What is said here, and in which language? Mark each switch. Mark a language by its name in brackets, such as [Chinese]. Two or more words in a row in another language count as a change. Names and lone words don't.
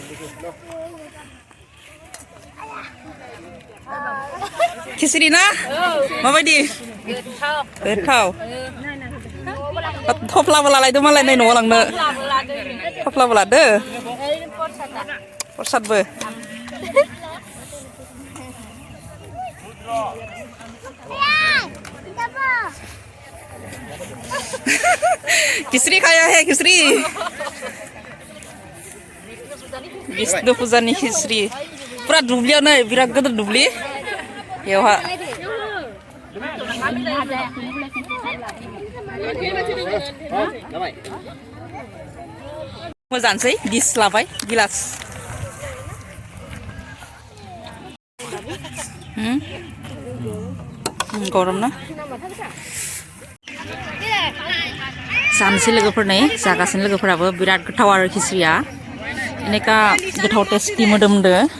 [Bodo] खिचड़ी ना माबायदि गोथाव थफ्लाबो लालायदो मालाय नै न'आव लांनो थफ्लाबो लादो प्रसादबो [Hindi] खिचड़ी खाया है [Bodo] खिचड़ी विष्णु पुजानि खिचड़ी पूरा दुब्लियाव नै बिराद गिदिर दुब्लि बेवहा मोजांसै डिस लाबाय गिलास गरम ना जानोसै लोगोफोर नै जागासिनो लोगोफोराबो बिराद गोथाव आरो खिचड़ीया अनेका गोथाव टेस्टि मोदोमदो